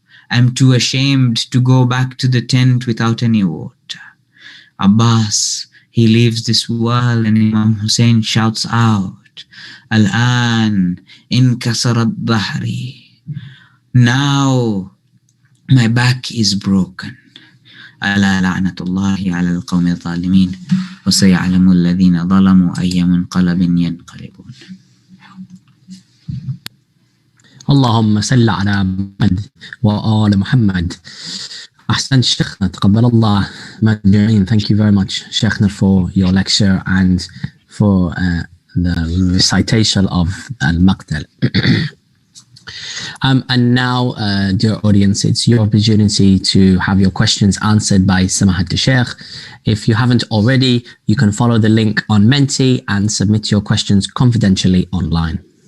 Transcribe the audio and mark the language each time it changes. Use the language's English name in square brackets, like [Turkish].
[English] I'm too ashamed to go back to the tent without any water." Abbas, he leaves this world, and Imam Hussein shouts out, [Arabic] "Al-an inkasarat dhahri." [English] Now my back is broken. [Arabic] ألا لعنة الله على القوم الظالمين وسيعلم الذين ظلموا أي منقلب ينقلبون. اللهم صل على محمد وآل محمد. أحسن شيخنا تقبل الله مجمعين. [English] Thank you very much, Sheikhna, for your lecture and for the recitation of Al-Maqtal. And now, dear audience, it's your opportunity to have your questions answered by Samahat Sheikh. If you haven't already, you can follow the link on Menti and submit your questions confidentially online.